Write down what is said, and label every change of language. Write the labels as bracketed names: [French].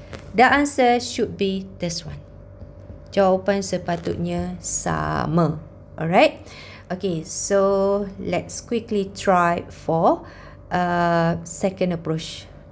[English] The answer should be this one. [Malay] Jawapan sepatutnya sama. [English] Alright. Okay, so let's quickly try for second approach.